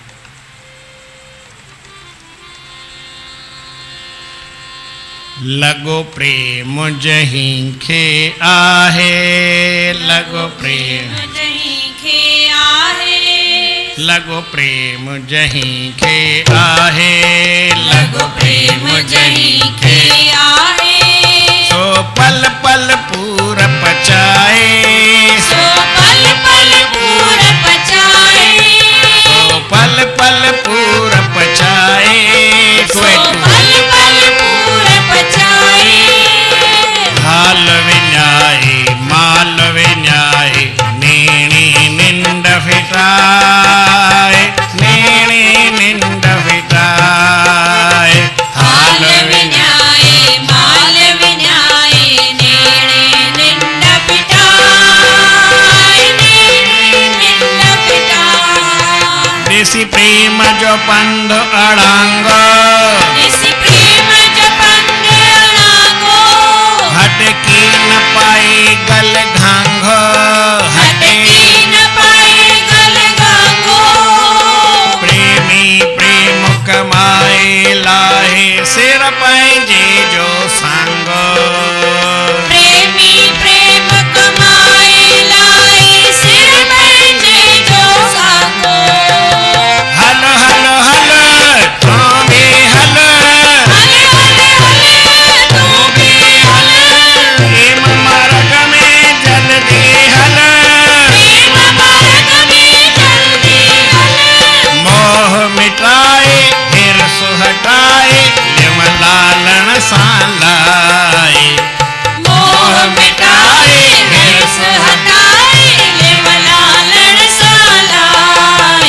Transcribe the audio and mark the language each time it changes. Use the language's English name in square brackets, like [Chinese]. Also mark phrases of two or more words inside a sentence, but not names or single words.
[Sindhi] लॻो प्रेम जहीं खे आहे, लॻो प्रेम जहीं खे आहे, लॻो प्रेम जहीं खे आहे, लॻो प्रेम जहीं खे आहे, सो पल पल पूर पचाए, सो पल पल पूर पचाए, सो पल पल पूर पचाए, सो पल पल पूर पचाए, हाल विञाए माल विञाए, नेणी निंड फिटाए, नेणी निंड फिटाए, हाल विञाए माल विञाए, नेणे निंड फिटाए, नेणे निंड फिटाए, देसी प्रेम जो पंध अड़ांगो, देसी प्रेम जो पंध अड़ांगो, हटकी न पाए गल घांघो, हटकी न पाए गल घांघो, प्रेमी प्रेम कमाए लाहे, सिर पंहिंजे जो सांगो, प्रेमी प्रेम कमाए लाए, सिर पंहिंजे जो सांगो, हल हल हल तूं बि हल, [Hindi] हले हले हले तू भी हले, [Sindhi] प्रेम मार्ग में जल्दी हल, [Hindi] प्रेम मार्ग में जल्दी हले, [Sindhi] मोह मिटाए हिर्स हटाए, लिव लालण सां लाए, मोह मिटाए हिर्स हटाए, लिव लालण सां लाए,